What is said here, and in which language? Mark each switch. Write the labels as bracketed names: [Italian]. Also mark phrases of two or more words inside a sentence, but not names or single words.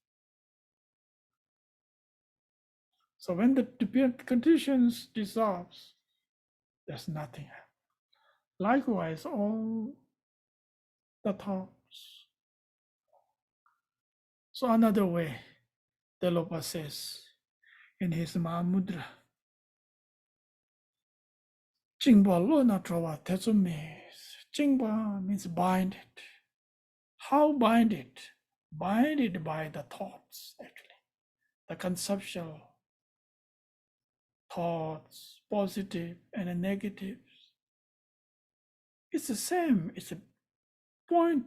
[English] So when the conditions dissolves, there's nothing. Likewise, all the thoughts. So another way, Delopa says in his Mahamudra, [Tibetan] Jingba lo na trova tetsume. [English] Jingba means bind it. How bind it? Bind it by the thoughts, actually. The conceptual thoughts, positive and negative. It's the same. It's a point.